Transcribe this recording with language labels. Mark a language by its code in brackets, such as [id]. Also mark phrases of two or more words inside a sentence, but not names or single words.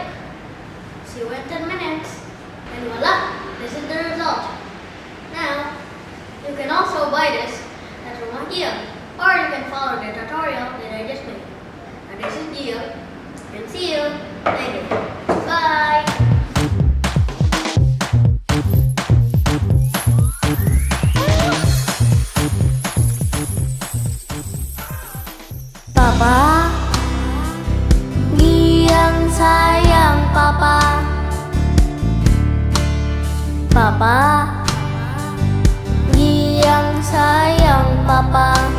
[en] See you in 10 minutes. And voila, this is the result. Now, you can also buy this at Gia, or you can follow the tutorial that I just made. And this is Gia, and see you later. Bye! [id] Papa, Gyang sayang Papa. Papa, Gyang sayang Papa.